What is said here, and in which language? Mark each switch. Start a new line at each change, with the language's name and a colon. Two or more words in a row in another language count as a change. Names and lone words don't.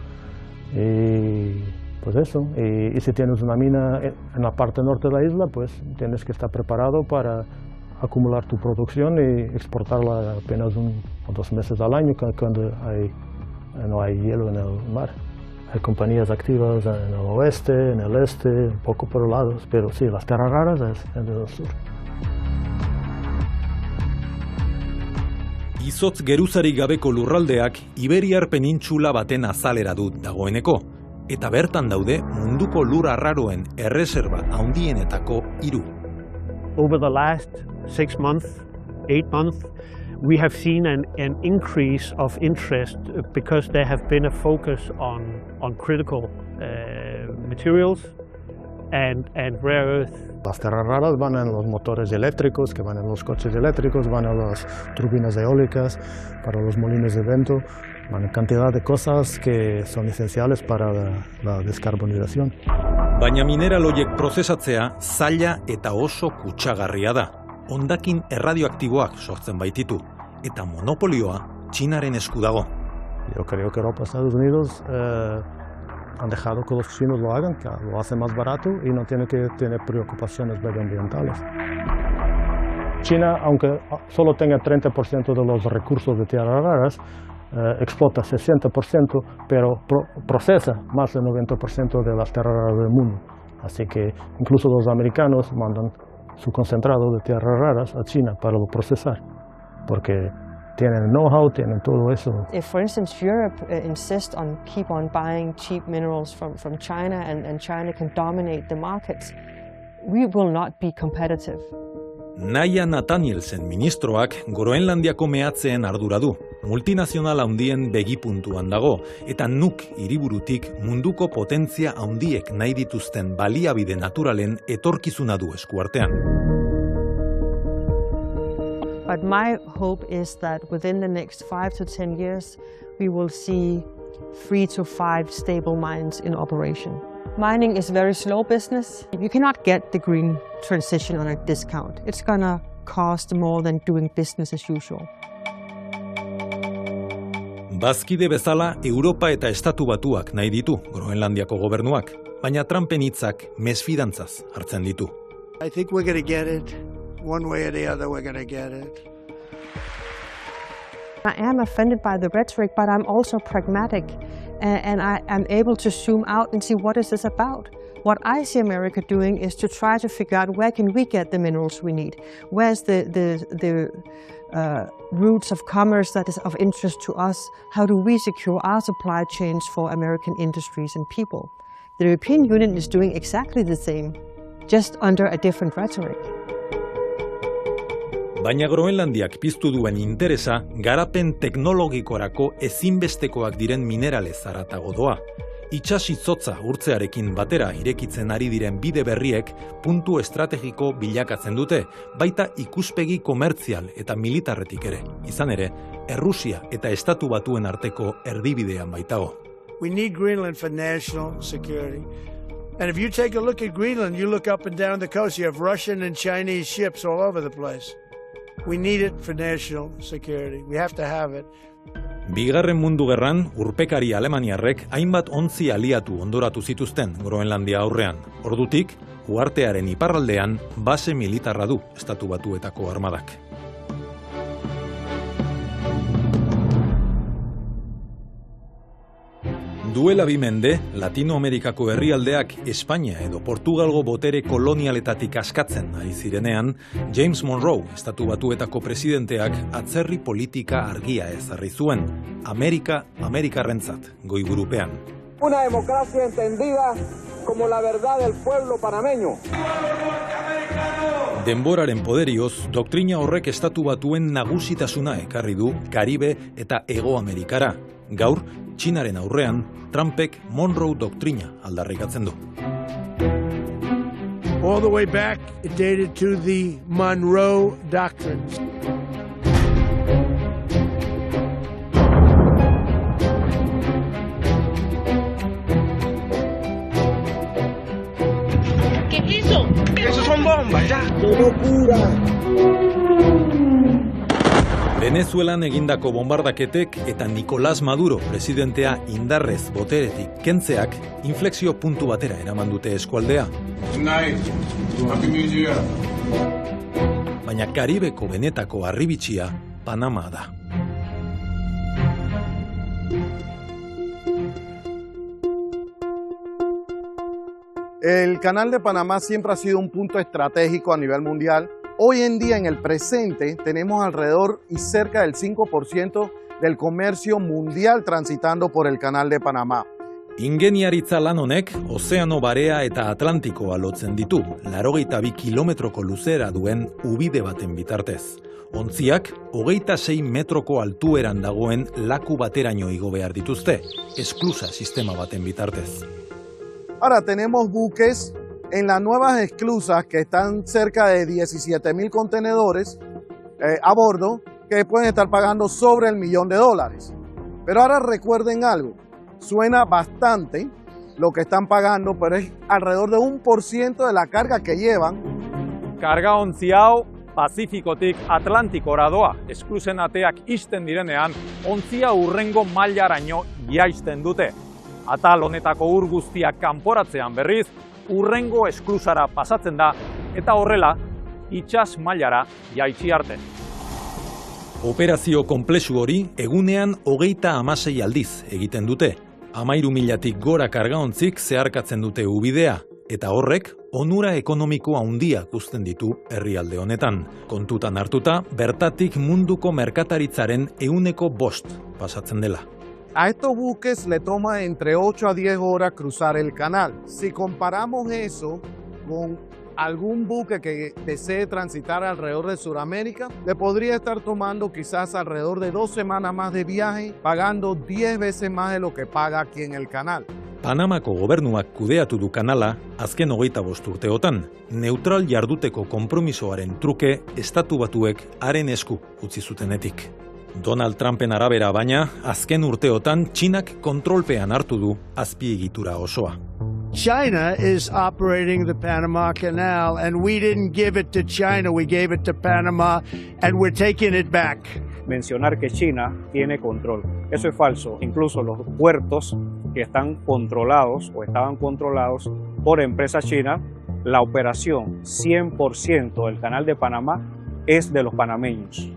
Spanish: y pues eso, y si tienes una mina en la parte norte de la isla, pues tienes que estar preparado para acumular tu producción y exportarla apenas 1 o 2 meses al año cuando no hay hielo en el mar. Hay compañías activas en el oeste, en el este, un poco por los lados, pero sí, las tierras raras es en el sur.
Basque: Izotz geruzarik gabeko lurraldeak Iberiar penintxula baten azalera dut dagoeneko, eta bertan daude munduko lur arraroen erreserba handienetako 3.
English: Over the last 6 months, 8 months, we have seen an increase of interest because there have been a focus on critical materials and rare earth.
Spanish: Las tierras raras van en los motores eléctricos, que van en los coches eléctricos, van en las turbinas eólicas, para los molinos de viento, van en cantidad de cosas que son esenciales para la descarbonización.
Basque: Baina mineral horiek prozesatzea zaila eta oso kutsagarria da. Hondakin erradioaktiboak sortzen baititu, eta monopolioa Txinaren esku dago.
Spanish: Yo creo que Europa y Estados Unidos han dejado que los chinos lo hagan, que lo hacen más barato y no tiene que tener preocupaciones medioambientales. China, aunque solo tenga 30% de los recursos de tierras raras, explota 60%, pero procesa más del 90% de las tierras raras del mundo. Así que incluso los americanos mandan su concentrado de tierras raras a China para lo procesar, porque tienen know-how, tienen todo eso.
English: If, for instance, Europe insists on keep on buying cheap minerals from China and China can dominate the markets, we will not be competitive.
Basque: Naya Nathanielsen ministroak Groenlandiako mehatzeen ardura du. Multinazional handien begipuntuan dago, eta Nuuk hiriburutik munduko potentzia handiek nahi dituzten baliabide naturalen etorkizuna du eskuartean.
English: But my hope is that within the next 5 to 10 years, we will see 3 to 5 stable mines in operation. Mining is very slow business. You cannot get the green transition on a discount. It's gonna cost more than doing business as usual.
Basque: Bazkide bezala Europa eta Estatu Batuak nahi ditu Groenlandiako gobernuak, baina Trumpen hitzak mesfidantzaz hartzen ditu.
English: I think we're going to get it. One way or the other, we're going to get it. I am offended by the rhetoric, but I'm also pragmatic, and I am able to zoom out and see what is this about. What I see America doing is to try to figure out where can we get the minerals we need. Where's the routes of commerce that is of interest to us? How do we secure our supply chains for American industries and people? The European Union is doing exactly the same, just under a different rhetoric.
Basque: Baina Groenlandiak piztu duen interesa garapen teknologikorako ezinbestekoak diren mineralez haratago doa. Itsas izotza urtzearekin batera irekitzen ari diren bide berriek puntu estrategiko bilakatzen dute, baita ikuspegi komertzial eta militarretik ere. Izan ere, Errusia eta Estatu Batuen arteko erdibidean baitago.
English: We need Greenland for national security. And if you take a look at Greenland, you look up and down the coast, you have Russian and Chinese ships all over the place. We need it for national security. We have to have it.
Basque: Bigarren Mundu Gerran, urpekari alemaniarrek hainbat ontzi aliatu ondoratu zituzten Groenlandia aurrean. Ordutik, uhartearen iparraldean base militarra du Estatu Batuetako armadak. Duela 2 mende, Latinoamerikako herrialdeak Espainia edo Portugalgo botere kolonialetatik askatzen ari zirenean, James Monroe, Estatu Batuetako presidenteak atzerri politika argia ezarri zuen, Amerikarrentzat, goiburupean.
Spanish: Una democracia entendida como la verdad del pueblo panameño.
Basque: Denboraren poderioz, doktrina horrek Estatu Batuen nagusitasuna ekarri du Karibe eta Hego Amerikara. Gaur, Txinaren aurrean, Trumpek Monroe doktrina aldarrikatzen du.
English: All the way back, it dated to the Monroe Doctrines.
Spanish: ¿Qué es eso? ¡Esos son bombas, ya! ¡Qué locura!
Basque: Venezuelan egindako bombardaketek eta Nicolás Maduro presidentea indarrez boteretik kentzeak inflexio puntu batera eraman dute eskualdea. Baina Karibeko benetako harribitxia Panama da.
Spanish: El Canal de Panamá siempre ha sido un punto estratégico a nivel mundial. Hoy en día, en el presente, tenemos alrededor y cerca del 5% del comercio mundial transitando por el Canal de Panamá.
Basque: Ingeniaritza lan honek Ozeano Barea eta Atlantikoa lotzen ditu, 82 kilometroko luzera duen ubide baten bitartez. Ontziak 26 metroko altueran dagoen laku bateraino igo behar dituzte, esklusa sistema baten bitartez.
Spanish: Ahora tenemos buques en las nuevas esclusas que están cerca de 17,000 contenedores a bordo que pueden estar pagando sobre $1 millón. Pero ahora recuerden algo, suena bastante lo que están pagando, pero es alrededor de 1% de la carga que llevan.
Basque: Karga ontzi hau Pazifikotik Atlantikora doa. Esklusen ateak ixten direnean, ontzia urrengo mailaraino jaisten dute. Atal honetako ur guztiak kanporatzean berriz, urrengo esklusara pasatzen da, eta horrela, itsas mailara jaitsi arte. Operazio konplexu hori egunean 36 aldiz egiten dute. 13,000tik gora kargaontzik zeharkatzen dute ubidea, eta horrek onura ekonomiko handia uzten ditu herrialde honetan. Kontutan hartuta, bertatik munduko merkataritzaren 5% pasatzen dela.
Spanish: A estos buques le toma entre 8 a 10 horas cruzar el canal. Si comparamos eso con algún buque que desee transitar alrededor de Sudamérica, le podría estar tomando quizás alrededor de 2 semanas más de viaje, pagando 10 veces más de lo que paga aquí en el canal.
Basque: Panamako gobernuak kudeatu du kanala azken 25 urteotan. Neutral jarduteko konpromisoaren truke estatu batuek haren esku utzi zutenetik. Donald Trumpen arabera baina, azken urteotan Txinak kontrolpean hartu du azpiegitura osoa.
English: China is operating the Panama Canal, and we didn't give it to China, we gave it to Panama, and we're taking it back.
Spanish: Mencionar que China tiene control. Eso es falso. Incluso los puertos que están controlados o estaban controlados por empresas chinas, la operación 100% del canal de Panamá es de los panameños.